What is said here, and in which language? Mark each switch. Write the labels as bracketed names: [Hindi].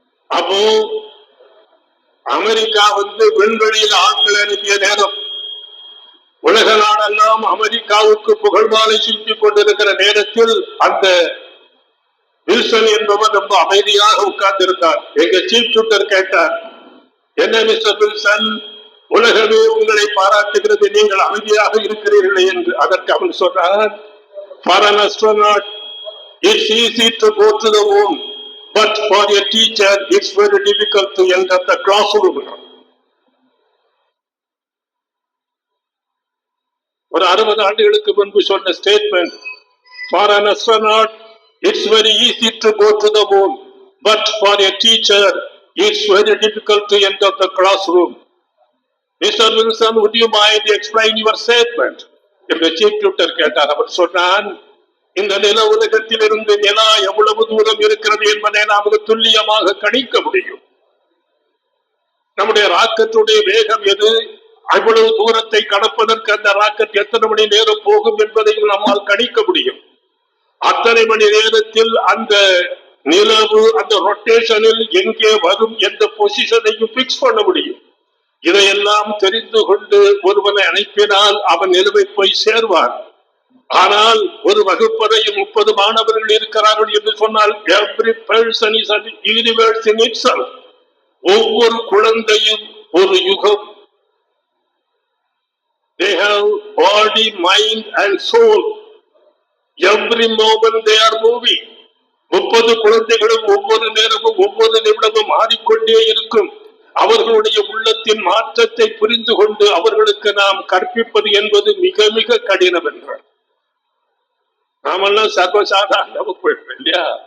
[Tamil] அப்போ அமெரிக்கா விண்வெளியில் ஆட்கள் அனுப்பிய நேரம், உலக நாடெல்லாம் அமெரிக்காவுக்கு புகழ் மாலை சூட்டிக் கொண்டிருக்கிற நேரத்தில் அந்த வில்சன் என்பவர் ரொம்ப அமைதியாக உட்கார்ந்து இருந்தார். எங்க சீஃப் டியூட்டர் கேட்டார், என்ன மிஸ்டர் வில்சன், உலகமே உங்களை பாராட்டுகிறது, நீங்கள் அமைதியாக இருக்கிறீர்களே என்று. அதற்கு அவன் சொன்னார், [English] for an astronaut it's easy to go to the moon, but for a teacher it's very difficult to enter the classroom. [Tamil] ஒரு 60 ஆண்டுகளுக்கு முன்பு சொன்ன statement. [English] For an astronaut it's very easy to go to the moon, but for a teacher it's very difficult to enter the classroom. Mister Wilson, would you mind explain your statement? [Tamil] என்று chief tutor கேட்டார். அவர் சொன்னான், இந்த நில உலகத்தில் இருந்து நிலா எவ்வளவு தூரம் இருக்கிறது என்பதை நாம் துல்லியமாக கணிக்க முடியும். நம்முடைய ராக்கெட்டுடைய வேகம் எது, அவ்வளவு தூரத்தை கடப்பதற்கு அந்த ராக்கெட் எத்தனை மணி நேரம் போகும் என்பதையும் நம்மால் கணிக்க முடியும். அத்தனை மணி நேரத்தில் அந்த நிலவு அந்த ரொட்டேஷனில் எங்கே வரும் என்ற பொசிஷனையும் பிக்ஸ் பண்ண முடியும். இதையெல்லாம் தெரிந்து கொண்டு ஒருவனை அனுப்பினால் அவன் நிலவை போய் சேர்வான். ஆனால் ஒரு வகுப்பறையில் 30 மாணவர்கள் இருக்கிறார்கள் என்று சொன்னால் [English] every person is an universe in itself. [Tamil] ஒவ்வொரு குழந்தையும் ஒரு யுகம். [English] They have body, mind and soul. Every moment they are moving. [Tamil] 30 குழந்தைகளும் ஒவ்வொரு நேரமும் ஒவ்வொரு நிமிடமும் மாறிக்கொண்டே இருக்கும். அவர்களுடைய உள்ளத்தின் மாற்றத்தை புரிந்து கொண்டு அவர்களுக்கு நாம் கற்பிப்பது என்பது மிக மிக கடினம் என்றார். நாமெல்லாம் சர்வசாதாரண போயிடுறோம் இல்லையா?